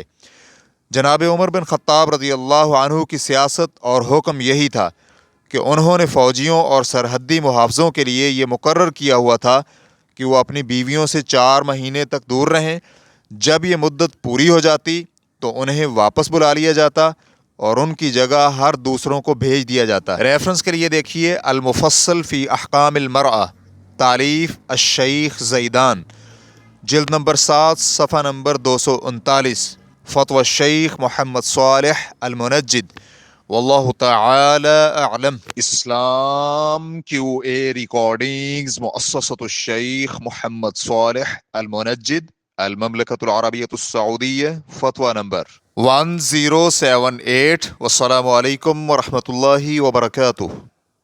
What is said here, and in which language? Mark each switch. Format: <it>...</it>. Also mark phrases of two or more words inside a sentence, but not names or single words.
<ur>جناب عمر بن خطاب رضی اللہ عنہ کی سیاست اور حکم یہی تھا کہ انہوں نے فوجیوں اور سرحدی محافظوں کے لیے یہ مقرر کیا ہوا تھا کہ وہ اپنی بیویوں سے 4 مہینے تک دور رہیں۔ جب یہ مدت پوری ہو جاتی تو انہیں واپس بلا لیا جاتا اور ان کی جگہ ہر دوسروں کو بھیج دیا جاتا۔ ریفرنس کے لیے دیکھیے المفصل فی احکام المرأہ، تالیف الشیخ زیدان، جلد نمبر 7 صفحہ نمبر 239، فتویٰ شیخ محمد صالح المنجد,</ur> <ar>والله تعالى أعلم.</ar> <ur>اسلام QA ریکارڈنگز مؤسسۃ الشیخ محمد صالح المنجد، المملكة العربية السعودية، فتویٰ نمبر 1078.</ur> <ar>والسلام عليكم ورحمة الله وبركاته.</ar>